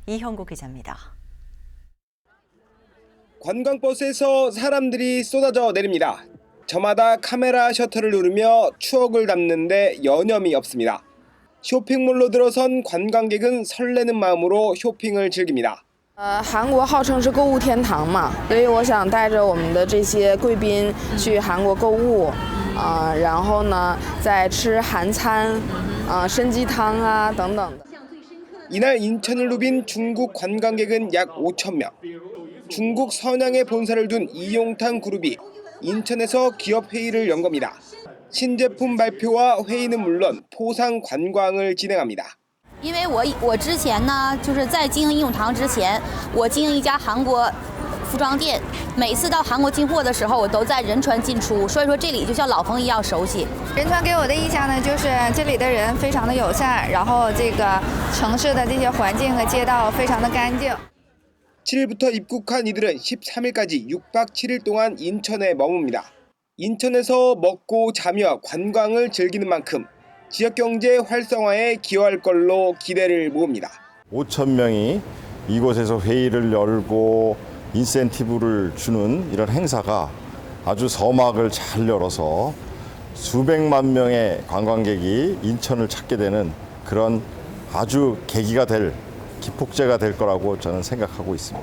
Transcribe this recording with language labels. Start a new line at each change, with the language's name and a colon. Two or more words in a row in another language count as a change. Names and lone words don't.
Korean: 이형구 기자입니다. 관광버스에서 사람들이 쏟아져 내립니다. 저마다 카메라 셔터를 누르며 추억을 담는데 여념이 없습니다. 쇼핑몰로 들어선 관광객은 설레는 마음으로 쇼핑을 즐깁니다.
Chinese: 韩国号称是购物天堂嘛，所以我想带着我们的这些贵宾去韩国购物，然后呢再吃韩餐，参鸡汤啊等等的。
Korean: 이날 인천을 누빈 중국 관광객은 약 5천 명. 중국 선양에 본사를 둔 이용탄 그룹이 인천에서 기업 회의를 연 겁니다. 신제품 발표와 회의는 물론 포상 관광을 진행합니다.
Chinese: 因为我之前呢，就是在经营应用堂之前，我经营一家韩国服装店，每次到韩国进货的时候，我都在仁川进出，所以说这里就像老朋友一样熟悉。仁川给我的印象呢，就是这里的人非常的友善，然后这个城市的这些环境和街道非常的干净。
Korean: 7일부터 입국한 이들은 13일까지 6박 7일 동안 인천에 머뭅니다. 인천에서 먹고 자며 관광을 즐기는 만큼 지역경제 활성화에 기여할 걸로 기대를 모읍니다. 5천 명이 이곳에서 회의를 열고 인센티브를 주는 이런 행사가 아주 서막을 잘 열어서 수백만 명의 관광객이 인천을 찾게 되는 그런 아주 계기가 될 기폭제가 될 거라고 저는 생각하고 있습니다.